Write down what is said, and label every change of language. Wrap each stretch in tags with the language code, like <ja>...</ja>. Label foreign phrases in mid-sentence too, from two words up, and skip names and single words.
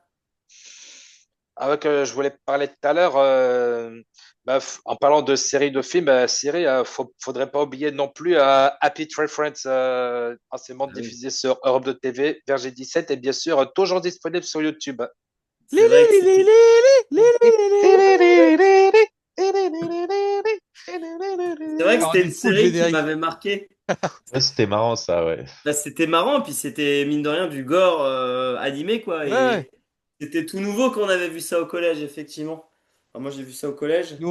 <fr>Ah ouais, que je voulais parler tout à l'heure, bah, en parlant de séries de films, faudrait pas oublier non plus Happy Tree Friends, anciennement Ah oui. diffusé sur Europe de TV, Verget 17, et bien sûr toujours disponible sur YouTube. Li, C'est li, vrai que li, li, c'était. li, li, li, li, li. C'est vrai que Ça c'était rendait une fou le série qui générique. m'avait marqué. Ouais, c'était marrant, ça, ouais. Bah, c'était marrant, puis c'était mine de rien du gore animé, quoi. Ouais, ouais. Et c'était tout nouveau quand on avait vu ça au collège, effectivement. Enfin, moi, j'ai vu ça au collège.</fr>